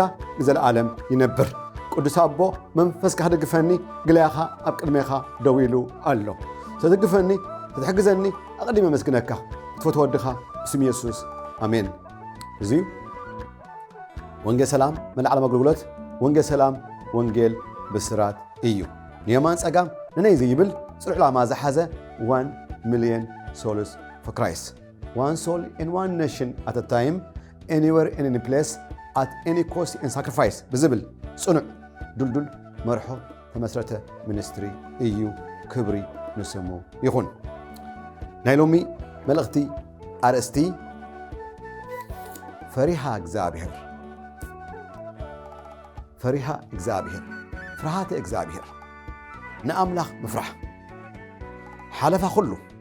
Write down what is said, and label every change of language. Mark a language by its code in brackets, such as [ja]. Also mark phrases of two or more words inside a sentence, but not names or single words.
[ti] ንዘለዓለም ይነብር። ቅዱስ ኣቦ መንፈስካ ደግፈኒ ግልያኻ ኣብ ቅድሜኻ ደው ኢሉ ኣሎ። ተደግፈኒ ተሕግዘኒ ኣቐዲመ መስግነካ ትፈትዎ ወድኻ ብስም ኢየሱስ ኣሜን። እዚ ወንጌል ሰላም መልዓለም ኣገልግሎት ወንጌል ሰላም ወንጌል ብስራት እዩ። ንየማን ጸጋም ንነይ ዘይብል ጽኑዕ ዕላማ ዝሓዘ [en] 1 million souls for Christ. One soul in one nation at a time, anywhere in any place, at any cost and sacrifice. [ti] ብዝብል ጽኑዕ ዱልዱል መርሖ ተመስረተ ሚኒስትሪ እዩ። ክብሪ ንስሙ ይኹን። ናይ ሎሚ መልእኽቲ ኣርእስቲ ፈሪሃ እግዚአብሔር ፈሪሃ እግዚአብሔር ፍርሃተ እግዚአብሔር ንኣምላኽ ምፍራሕ ሓለፋ ኩሉ